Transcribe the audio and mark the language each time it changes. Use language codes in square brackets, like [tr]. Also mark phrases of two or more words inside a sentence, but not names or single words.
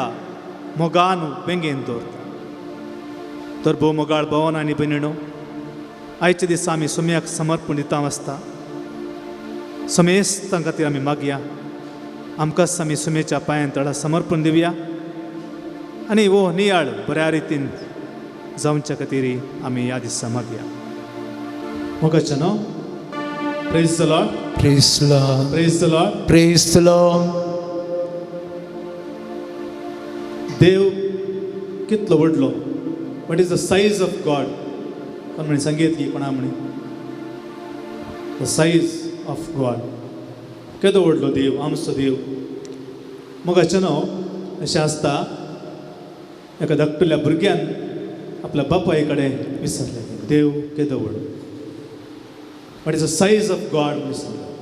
[kok] मोगान बेंगेन दवरता तर भोव मोगाळ भवन आनी भयणीनो आयचे दिसा आमी सोम्याक समर्पण दिता आसता सोमेस्तां खातीर आमी मागया आमकांच आमी सोम्याच्या पांयां तळा समर्पण दिवया आनी वो नियाळ बऱ्या रितीन जावच्या खातीर आमी ह्या दिसा मागया मोगाचें न्हू [en] Praise the Lord. Praise the Lord. Praise the Lord. Praise the Lord. [kok] देव कितलो व्हडलो. [en] What is the size of God? [kok] कोण म्हणे संगीत की कोणा म्हणे [en] the size of God [kok] केदो व्हडलो देव आमचो देव मग अचानक अशें आसता एका धाकटुल्या भुरग्यान आपल्या बापाय कडेन विसरलें देव केदो व्हडलो [en] what is the size of God [kok] विसरलो